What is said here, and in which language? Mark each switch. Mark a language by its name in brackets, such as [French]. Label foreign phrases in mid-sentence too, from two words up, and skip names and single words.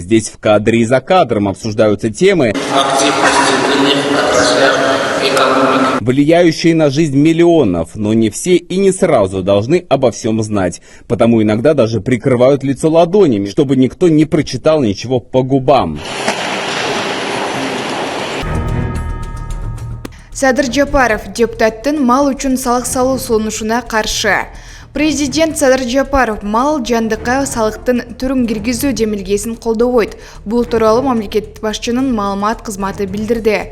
[Russian] Здесь в кадре и за кадром обсуждаются темы, влияющие на жизнь миллионов, но не все и не сразу должны обо всем знать. Потому иногда даже прикрывают лицо ладонями, чтобы никто не прочитал ничего по губам. [Kyrgyz] Садыр Жапаров депутаттын мал үчүн салык салуу сунушуна каршы. Президент Садыр Жапаров мал жандыкка салыктын түрүн киргизүү демилгесин колдобойт. Бул тууралуу мамлекет башчынын маалымат кызматы билдирди.